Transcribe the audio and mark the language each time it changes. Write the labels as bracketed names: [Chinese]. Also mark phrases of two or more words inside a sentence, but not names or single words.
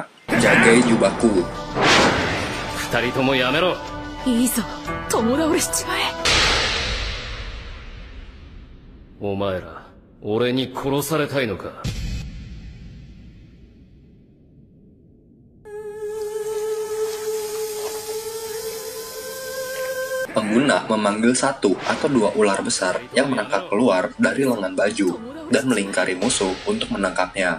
[Japanese] Jagai Jubaku. 二人ともやめろ。いいぞ共倒れしちまえ。お前ら、俺に殺されたいのか。 [Indonesian] Pengguna memanggil 1 atau 2 ular besar yang merangkak keluar dari lengan baju dan melingkari musuh untuk menangkapnya.